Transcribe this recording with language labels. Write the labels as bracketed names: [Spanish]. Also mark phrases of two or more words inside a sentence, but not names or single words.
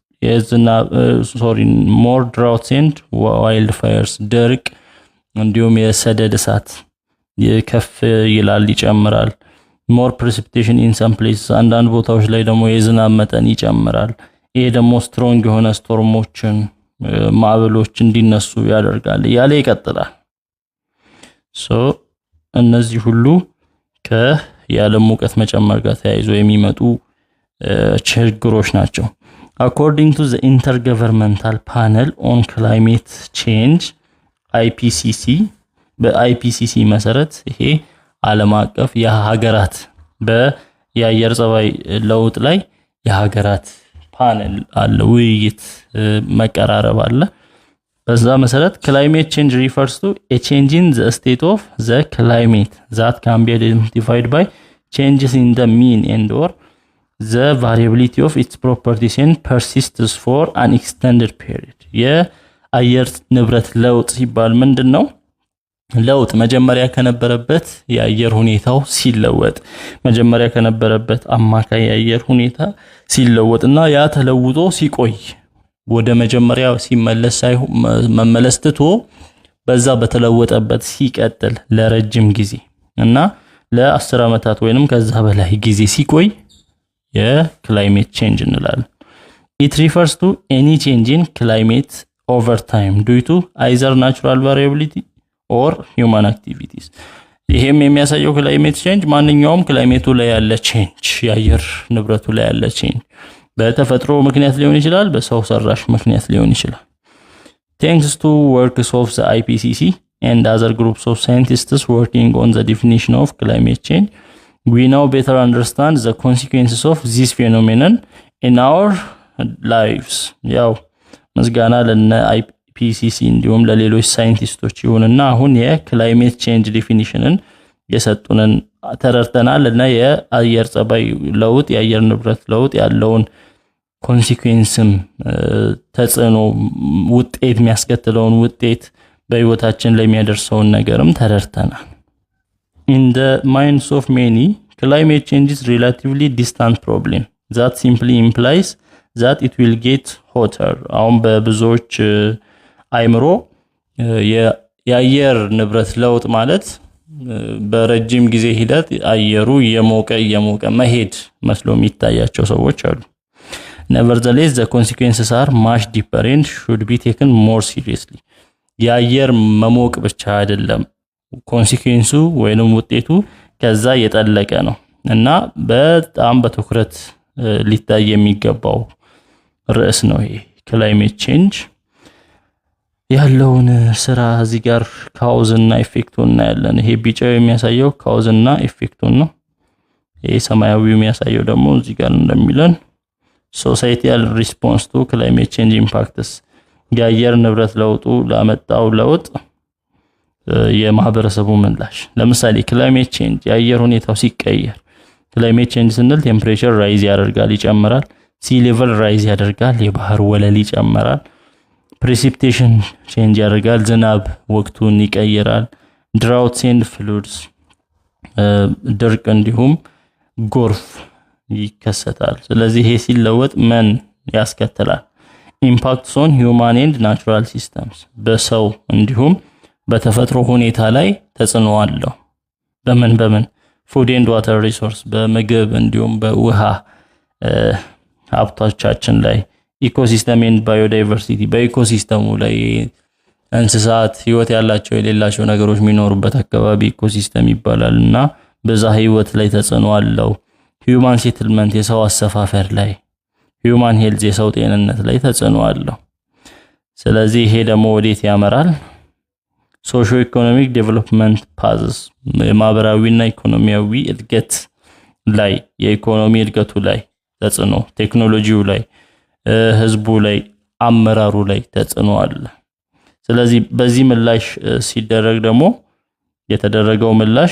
[English] more droughts and wildfires [Amharic] ድርቅ እንዲሁም የሰደድ እሳት የከፍ ይላል ይጨምራል [English] more precipitation in some places [Amharic] አንዳንድ ቦታዎች ላይ ደግሞ የዝናብ መጠን ይጨምራል ይሄ ደግሞ strong የሆነ ስቶርሞችን ማዕበሎች እንዲነሱ ያደርጋል ያለ ይቀጥላል so እነዚህ ሁሉ ከያለም ሙቀት መጨመር ጋር ተያይዞ የሚመጡ ችግሮች ናቸው [English] according to the intergovernmental panel on climate change IPCC [Amharic] በIPCC መሰረት ይሄ ዓለም አቀፍ የሀገራት በየአየር ጸባይ ለውጥ ላይ የሀገራት ፓነል አለ ውይይት መቀራረብ አለ በዛ መሰረት [English] climate change refers to a change in the state of the climate that can be identified by changes in the mean and or the variability of its properties and persists for an extended period [Amharic] የአየር ንብረት ለውጥ ሲባል ምንድነው ለውጥ መጀመሪያ ከነበረበት የአየር ሁኔታው ሲለወጥ መጀመሪያ ከነበረበት አማካይ የአየር ሁኔታ ሲለወጥና ያ ተለውጦ ሲቆይ ወደ መጀመሪያው ሲመለስ መመለስ ትቶ በዛ በተለወጠበት ሲቀጥል ለረጅም ጊዜ እና ለ10 አመታት ወይንም ከዛ በላይ ጊዜ ሲቆይ የክላይሜት ቼንጅ እንላለን [English] it refers to any change in climate over time due to either natural variability or human activities [Amharic] ይሄም የሚያሳየው ክላይሜት ቼንጅ ማንኛውም ክላይሜቱ ላይ ያለ ቼንጅ የአየር ንብረቱ ላይ ያለ ቼንጅ በተፈጥሮ ምክንያት ሊሆን ይችላል [English] በሰው ሰራሽ ምክንያት ሊሆን ይችላል thanks to works of the IPCC and other groups of scientists working on the definition of climate change we now better understand the consequences of this phenomenon in our lives [Amharic] ያው መስጋና ለነ IPCC እንዲሁም ለሌሎች ሳይንቲስቶች ይሁንና አሁን የክላይሜት ቼንጅ ዲፊኒሽንን የሰጡንን ተረድተናል እና የአየር ጸባይ ለውጥ የአየር ንብረት ለውጥ ያለውን ኮንሲኩዌንስም ተጽዕኖ ውጤት የሚያስከትለውን ውጤት በህይወታችን ላይ የሚያደርሰውን ነገርም ተረድተናል [English] in the minds of many climate change is relatively distant problem that simply implies that it will get hotter [Amharic] አሁን በብዙዎች አይምሮ የአየር ንብረት ለውጥ ማለት በረጅም ጊዜ ሂደት አየሩ የሞቀ መሄድ መስሎ የሚታያቸው ሰዎች አሉ [English] nevertheless the consequences are much deeper and should be taken more seriously [Amharic] የአየር መሞቅ ብቻ አይደለም ኮንሲኩዌንሱ ወይንም ውጤቱ ከዛ የጠለቀ ነው እና በጣም በትኩረት ሊታይ የሚገባው ርዕስ ነው ይሄ [English] climate change [Amharic] ያለውን ስራ እዚህ ጋር ካውዝ እና ኢፌክቱን እናያለን ይሄ ቢጫው የሚያሳየው ካውዝ እና ኢፌክቱን ነው ይሄ ሰማያዊው የሚያሳየው ደግሞ እዚህ ጋር እንደሚለን societal [English] response to climate change impacts [Amharic] የአየር ንብረት ለውጡ ላመጣው ለውጥ የማህበረሰቡ ምላሽ ለምሳሌ [English] climate change [Amharic] የአየር ሁኔታው ሲቀየር [English] climate change [Amharic] ስንል [English] temperature rise [Amharic] ያደርጋል ይጨምራል [English] sea level rise [Amharic] ያደርጋል የባህር ወለል ይጨምራል [English] precipitation change [Amharic] ያደርጋል ዝናብ ወቅቱን ይቀየራል [English] droughts and floods [Amharic] ድርቅ እንዲሁም ጎርፍ ይከሰታል ስለዚህ ይሄ ሲለወጥ ምን ያስከትላል [English] impacts on human and natural systems [Amharic] በሰው እንዲሁም በተፈጥሮ ሁኔታ ላይ ተጽዕኖ አለው በምን [English] food and water resource [Amharic] በምግብ እንዲሁም በውሃ ሀብቶቻችን ላይ [English] ecosystem and biodiversity [Amharic] በኢኮሲስተሙ ላይ እንስሳት ህይወት ያላቸው የሌላቸው ነገሮች የሚኖሩበት አካባቢ ኢኮሲስተም ይባላልና በዛ ህይወት ላይ ተጽዕኖ አለው [English] human settlement [Amharic] የሰው አሰፋፈር ላይ [English] human health [Amharic] የሰው ጤንነት ላይ ተጽዕኖ አለው ስለዚህ ይሄ ደግሞ ወዴት ያመራል [English] socio economic development paths [Amharic] ማህበራዊና ኢኮኖሚያዊ እድገት ላይ የኢኮኖሚ እድገቱ ላይ ተጽዕኖ ቴክኖሎጂው ላይ ህዝቡ ላይ አመራሩ ላይ ተጽዕኖ አለ ስለዚህ በዚህ ምላሽ ሲደረግ ደግሞ የተደረገው ምላሽ